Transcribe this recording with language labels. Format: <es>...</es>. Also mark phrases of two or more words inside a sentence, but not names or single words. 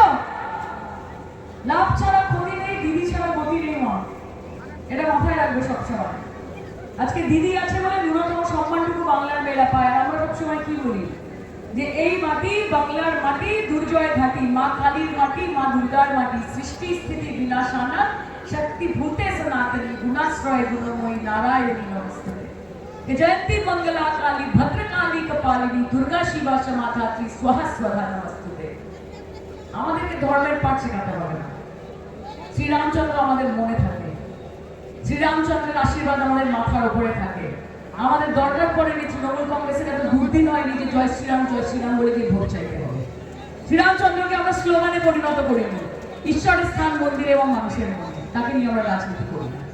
<bn>লাভ ছাড়া ক্ষতি নেই, দিদি ছাড়া গতি নেই মা, এটা মাথায় রাখবে সবসময়। আজকে দিদি আছে বলে ন্যূনতম সম্মানটুকু বাংলার মেয়েরা পায়। আর আমরা সবসময় কি বলি যে এই মাটি বাংলার মাটি, দুর্জয় ঘাটি, মা কালীর মাটি, মা দুর্গার মাটি,</bn> <sa>সৃষ্টি স্থিতি বিনাশানা শক্তি ভূতে সনাতনী গুণাশ্রয় গুণময়ী নারায়ণী নমস্তে। जयंती मंगला काली भद्रकाली कपालिनी दुर्गा शिवा समाधात्री स्वाहा स्वधा नमस्ते।</sa> <bn>আমাদেরকে ধর্মের পাঠ শেখাতে হবে না। শ্রীরামচন্দ্র আমাদের মনে থাকে, শ্রীরামচন্দ্রের আশীর্বাদ আমাদের মাথার উপরে থাকে। আমাদের দরকার পড়েনি তৃণমূল কংগ্রেসের এত দুর্দিন হয়নি যে জয় শ্রীরাম বলে দিয়ে ভোট চাইতে হবে। শ্রীরামচন্দ্রকে আমরা স্লোগানে পরিণত করিনি, ঈশ্বরের স্থান মন্দিরে এবং মানুষের মধ্যে, তাকে নিয়ে আমরা রাজনীতি করি না।</bn>